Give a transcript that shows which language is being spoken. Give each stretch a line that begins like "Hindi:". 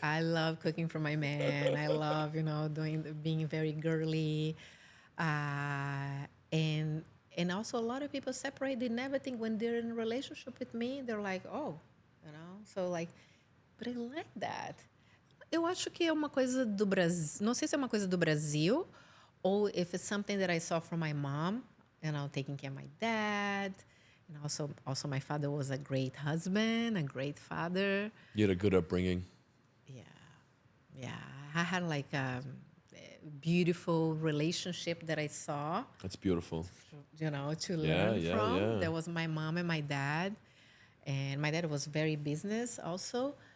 English: I love cooking for my man. I love, being very girly. And also a lot of people separate. They never think when they're in a relationship with me, they're like, oh, So like, but I like that.
Portuguese: Eu acho que é uma coisa do Brasil. Não sei se é uma coisa do Brasil
English: or if it's something that I saw from my mom, taking care of my dad. And also my father was a great husband, a great father. You had a good upbringing. Yeah. Yeah. I had like a beautiful relationship that I saw, That's beautiful. to learn yeah, from. yeah. That was my mom and my dad. And my dad was very business also.